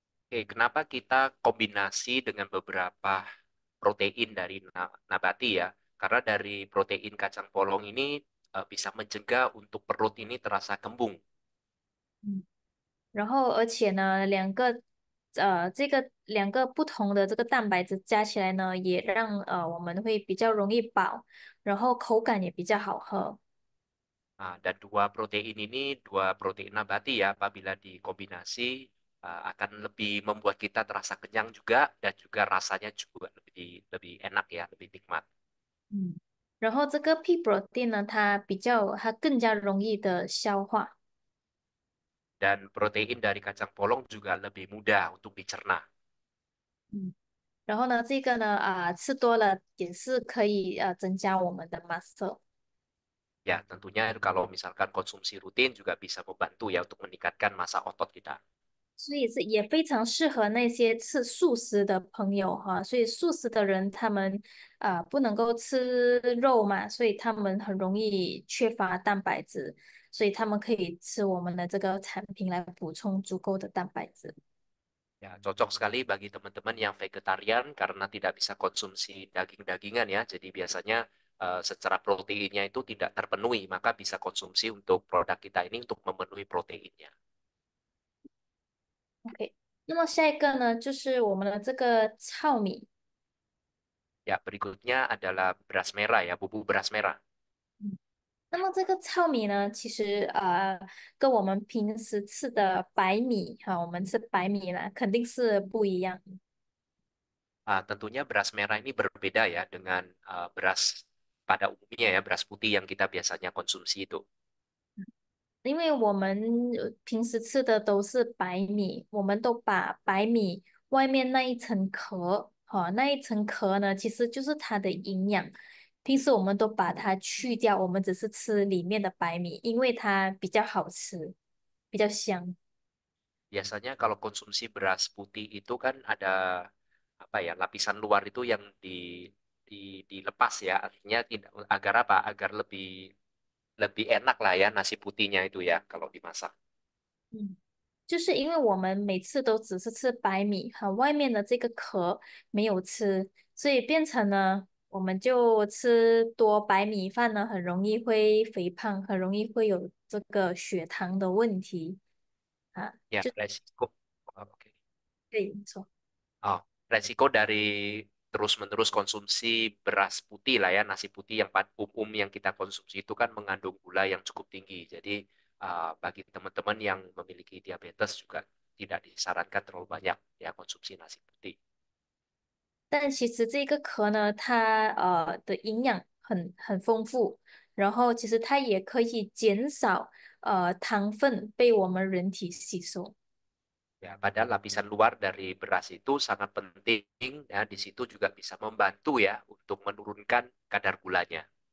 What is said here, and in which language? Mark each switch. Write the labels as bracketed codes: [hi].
[id] Oke, kenapa kita kombinasi dengan beberapa protein dari nabati ya? Karena dari protein kacang polong ini bisa mencegah untuk perut ini terasa kembung. [zh] 然后而且呢，这个两个不同的这个蛋白质加起来呢，也让我们会比较容易饱，然后口感也比较好喝。 [id] Nah, dan dua protein nabati ya, apabila dikombinasi akan lebih membuat kita terasa kenyang juga dan juga rasanya juga lebih lebih enak ya, lebih nikmat. 嗯。 [zh] 然后这个 pea protein 呢，它更加容易的消化。 [id] Dan protein dari kacang polong juga lebih mudah untuk dicerna. [zh] 嗯，然后呢，这个呢，吃多了也是可以增加我们的 muscle。 [id] Ya, tentunya kalau misalkan konsumsi rutin juga bisa membantu ya untuk meningkatkan massa otot kita. [zh] 所以也非常适合那些吃素食的朋友哈。所以素食的人他们不能够吃肉嘛，所以他们很容易缺乏蛋白质，所以他们可以吃我们的这个产品来补充足够的蛋白质。 [id] Ya, cocok sekali bagi teman-teman yang vegetarian karena tidak bisa konsumsi daging-dagingan ya. Jadi biasanya secara proteinnya itu tidak terpenuhi, maka bisa konsumsi untuk produk kita ini untuk memenuhi proteinnya. [zh] OK，那么下一个呢，就是我们的这个糙米。 [id] Ya, berikutnya adalah beras merah ya, bubuk beras merah. [zh] 那么这个糙米呢，其实跟我们平时吃的白米哈，我们吃白米呢，肯定是不一样。 [id] Tentunya beras merah ini berbeda ya dengan beras pada umumnya ya, beras putih yang kita biasanya konsumsi itu. [zh] 因为我们平时吃的都是白米，我们都把白米外面那一层壳，哈、那一层壳呢，其实就是它的营养。平时我们都把它去掉，我们只是吃里面的白米，因为它比较好吃，比较香。 [id] Biasanya kalau konsumsi beras putih itu kan ada apa ya, lapisan luar itu yang dilepas ya, artinya tidak agar apa? Agar lebih lebih enak lah ya nasi putihnya itu ya kalau dimasak. 嗯。 [zh] 就是因为我们每次都只是吃白米和外面的这个壳没有吃，所以变成呢，我们就吃多白米饭呢，很容易会肥胖，很容易会有这个血糖的问题啊。 [id] Ya, resiko. Oke. [zh] 对，没错。 [id] Oh, resiko dari terus-menerus konsumsi beras putih lah ya, nasi putih yang umum yang kita konsumsi itu kan mengandung gula yang cukup tinggi. Jadi bagi teman-teman yang memiliki diabetes juga tidak disarankan terlalu banyak ya konsumsi nasi putih. [zh] 但其实这个壳呢，它的营养很丰富，然后其实它也可以减少糖分被我们人体吸收。 [id] Ya, padahal lapisan luar dari beras itu sangat penting ya, di situ juga bisa membantu ya untuk menurunkan kadar gulanya.